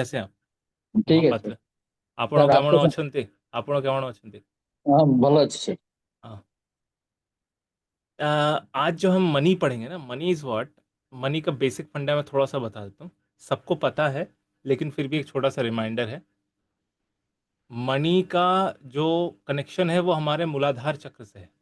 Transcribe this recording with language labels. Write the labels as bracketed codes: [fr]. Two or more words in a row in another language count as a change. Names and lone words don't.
[hi] कैसे हैं आप? ठीक है सर। [or] महापात्र। ଆପଣ सर କେମଣ [hi] आपको सर। [or] ଅଛନ୍ତି? ଆପଣ କେमଣ ଅଛନ୍ତି? हाँ ଭଲ ଅଛି सर। [hi] हाँ। आज जो हम मनी पढ़ेंगे ना, [en] money is what. [hi] मनी का [en] basic funda [hi] मैं थोड़ा सा बता देता हूँ। सबको पता है, लेकिन फिर भी एक छोटा सा रिमाइंडर है। मनी का जो कनेक्शन है वो हमारे मूलाधार चक्र से है।